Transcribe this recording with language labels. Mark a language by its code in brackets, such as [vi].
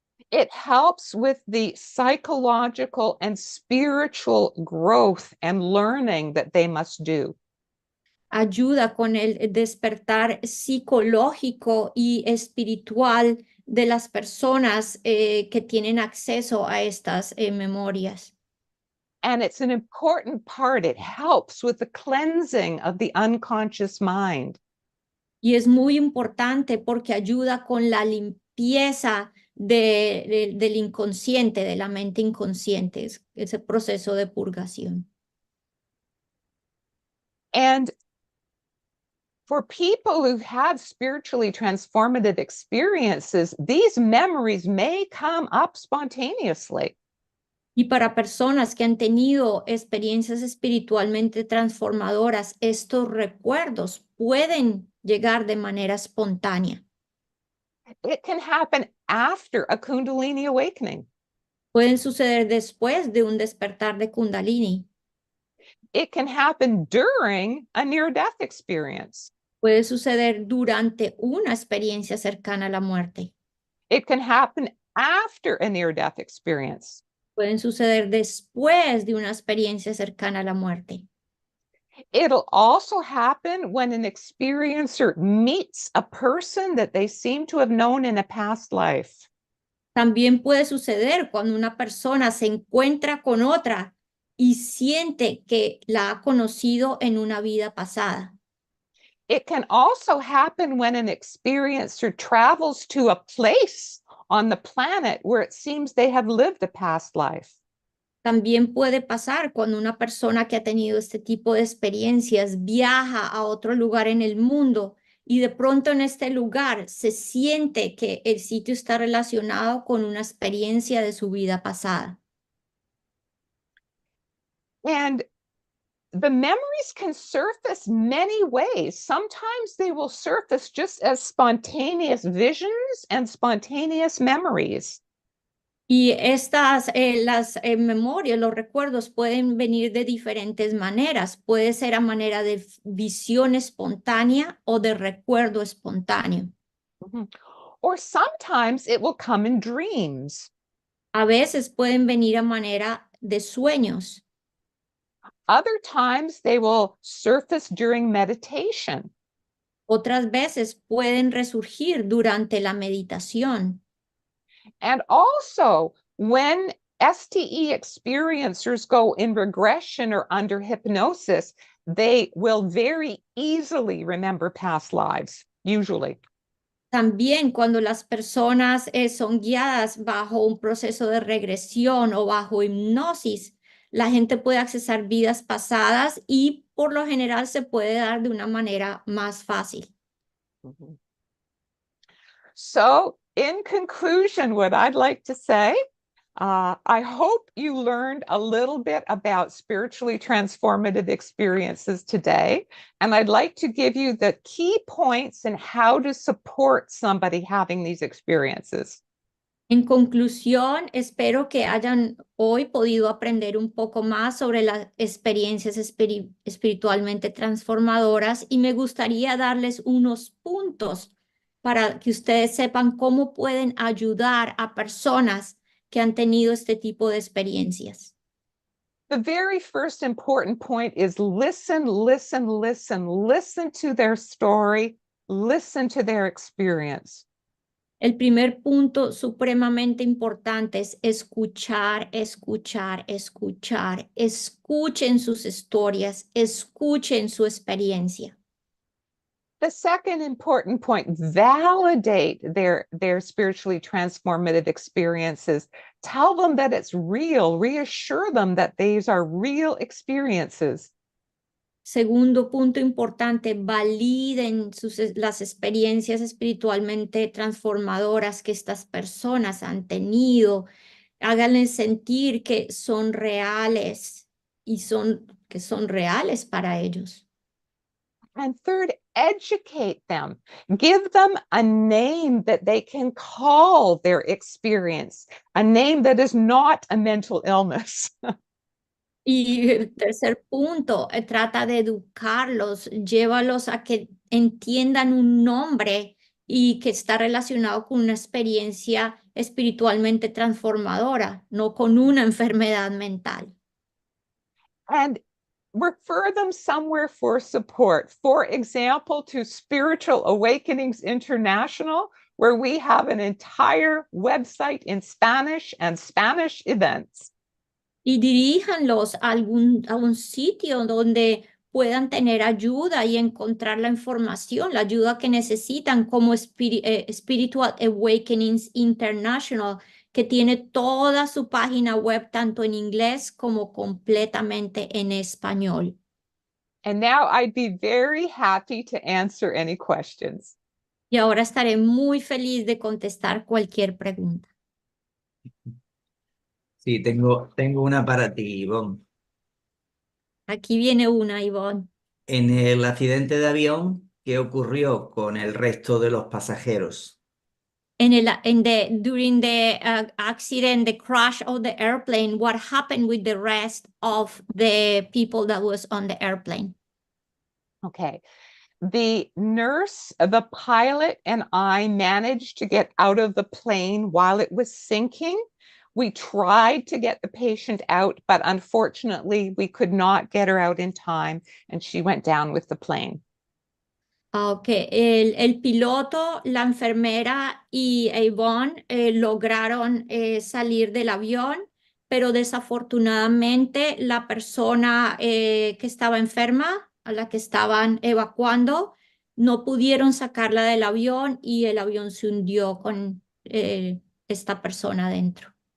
[en] It helps with the psychological and spiritual growth and learning that they must do. [es] Ayuda con el despertar psicológico y espiritual de las personas que tienen acceso a estas memorias. [en] And it's an important part. It helps with the cleansing of the unconscious mind. [es] Y es muy importante porque ayuda con la limpieza del inconsciente, de la mente inconsciente, ese proceso de purgación. [en] And for people who've had spiritually transformative experiences, these memories may come up spontaneously. [es] Y para personas que han tenido experiencias espiritualmente transformadoras, estos recuerdos pueden llegar de manera espontánea. [en] It can happen after a Kundalini awakening. [es] Pueden suceder después de un despertar de Kundalini. [en] It can happen during a near-death experience. [es] Puede suceder durante una experiencia cercana a la muerte. [en] It can happen after a near-death experience. [es] Pueden suceder después de una experiencia cercana a la muerte. [en] It'll also happen when an experiencer meets a person that they seem to have known in a past life. [es] También puede suceder cuando una persona se encuentra con otra y siente que la ha conocido en una vida pasada. [en] It can also happen when an experiencer travels to a place on the planet where it seems they have lived a past life. [es] También puede pasar cuando una persona que ha tenido este tipo de experiencias viaja a otro lugar en el mundo y de pronto en este lugar se siente que el sitio está relacionado con una experiencia de su vida pasada. [en] And the memories can surface many ways. Sometimes they will surface just as spontaneous visions and spontaneous memories. [es] Y las memorias, los recuerdos pueden venir de diferentes maneras. Puede ser a manera de visión espontánea o de recuerdo espontáneo. Mm-hmm. [en] or sometimes it will come in dreams. [es] A veces pueden venir a manera de sueños. [en] Other times they will surface during meditation. [es] Otras veces pueden resurgir durante la meditación. [en] And also, when STE experiencers go in regression or under hypnosis, they will very easily remember past lives, usually. [es] También cuando las personas son guiadas bajo un proceso de regresión o bajo hipnosis, la gente puede accesar vidas pasadas y por lo general se puede dar de una manera más fácil. [en] So, in conclusion, what I'd like to say, I hope you learned a little bit about spiritually transformative experiences today. And I'd like to give you the key points in how to support somebody having these experiences. [es] En conclusión, espero que hayan hoy podido aprender un poco más sobre las experiencias espiritualmente transformadoras y me gustaría darles unos puntos para que ustedes sepan cómo pueden ayudar a personas que han tenido este tipo de experiencias. [en] The very first important point is listen, listen, listen. Listen to their story. Listen to their experience. [es] El primer punto supremamente importante es escuchar, escuchar, escuchar. Escuchen sus historias, escuchen su experiencia. [en] The second important point, validate their spiritually transformative experiences. Tell them that it's real. Reassure them that these are real experiences. [es] Segundo punto importante, validen las experiencias espiritualmente transformadoras que estas personas han tenido. Háganles sentir que son reales y que son reales para ellos. [en] And third, educate them. Give them a name that they can call their experience, a name that is not a mental illness. [es] Y el tercer punto, trata de educarlos, llévalos a que entiendan un nombre y que está relacionado con una experiencia espiritualmente transformadora, no con una enfermedad mental. [en] And refer them somewhere for support. For example, to Spiritual Awakenings International, where we have an entire website in Spanish and Spanish events. [es] Y diríjanlos a un sitio donde puedan tener ayuda y encontrar la información, la ayuda que necesitan, como Spiritual Awakenings International, que tiene toda su página web tanto en inglés como completamente en español. [en] And now I'd be very happy to answer any questions. [es] Y ahora estaré muy feliz de contestar cualquier pregunta. Sí, tengo una para ti, Yvonne. Aquí viene una, Yvonne. En el accidente de avión, ¿qué ocurrió con el resto de los pasajeros? [en] During the accident, the crash of the airplane, what happened with the rest of the people that was on the airplane? Okay. The nurse, the pilot, and I managed to get out of the plane while it was sinking. We tried to get the patient out, but unfortunately, we could not get her out in time, and she went down with the plane. [es] Okay, el piloto, la enfermera y Yvonne lograron salir del avión, pero desafortunadamente la persona que estaba enferma, a la que estaban evacuando, no pudieron sacarla del avión y el avión se hundió con esta persona dentro.